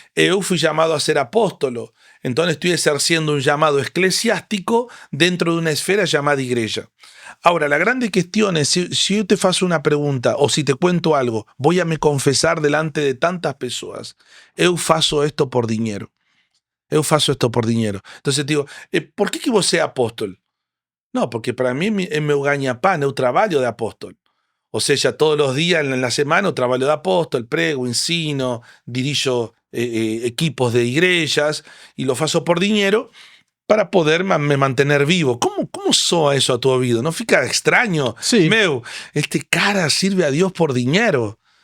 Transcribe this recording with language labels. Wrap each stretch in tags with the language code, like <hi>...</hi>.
<es>Eu fui llamado a ser apóstolo, entonces estoy ejerciendo un llamado eclesiástico dentro de una esfera llamada iglesia. Ahora, la grande cuestión es, si yo te faço una pregunta o si te cuento algo, voy a me confesar delante de tantas personas,</es> <pt>eu faço</pt> <es>esto por dinero.</es> <pt>Eu faço</pt> <es>esto por dinero. Entonces digo, ¿por qué que vos seas apóstol? No, porque para mí</es> <pt>é meu ganha-pão, eu trabalho de apóstol.</pt> <es>O sea, todos los días en la semana yo trabajo de apóstol, prego, ensino, dirijo equipos de iglesias y lo faço por dinero para poder me mantener vivo. ¿Cómo soa eso a tu oído? ¿No fica extraño? Sí. Meu, este cara sirve a Dios por dinero.</es>